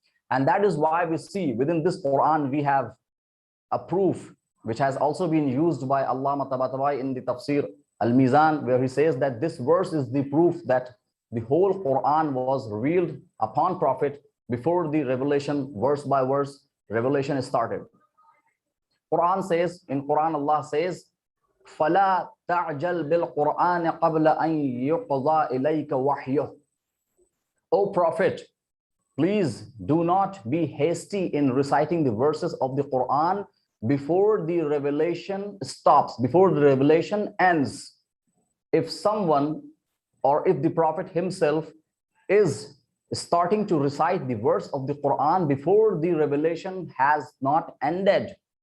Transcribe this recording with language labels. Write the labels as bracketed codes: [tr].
[en] And that is why we see within this Quran we have a proof which has also been used by Allama Tabatabai in the Tafsir Al-Mizan, where he says that this verse is the proof that the whole Quran was revealed upon Prophet before the revelation, verse by verse, revelation started. Quran says, in Quran Allah says, [ar] فَلَا تَعْجَلْ بِالْقُرْآنِ قَبْلَ أَن يُقْضَى إِلَيْكَ وَحْيُهُ. [en] O Prophet, please do not be hasty in reciting the verses of the Quran before the revelation stops, before the revelation ends. If someone or if the Prophet himself is starting to recite the verse of the Quran before the revelation has not ended,